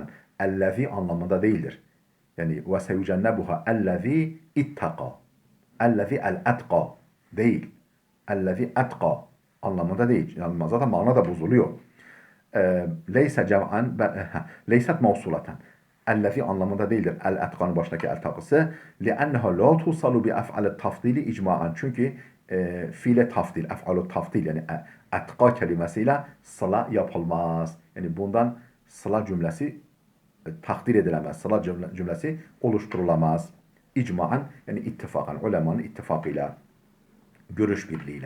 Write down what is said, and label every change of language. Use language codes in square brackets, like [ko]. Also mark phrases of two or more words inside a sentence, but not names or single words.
[tr] Ellezî anlamında değildir. Yani [ar] وسيجنبها الذي اتقى. الذي الأتقى değil. الذي أتقى [tr] anlamında değil. Yani zaten mana da bozuluyor. [ar] ليس جمعا ليست موصولة. [tr] Ellezî anlamında değildir. El-etkanın başındaki el takısı. [ar] لِأَنَّهَا لَا تُوصَلُ بِأَفْعَلِ التَّفْضِيلِ اِجْمَاً. [tr] Çünkü fiile tafdil, [ar] أفعل التفضيل [tr] yani etka kelimesiyle sıla yapılmaz. Yani bundan sıla cümlesi takdir edilemez. Sıla cümlesi oluşturulamaz. İcmaen yani ittifakan, ulemanın ittifakıyla, görüş birliğiyle.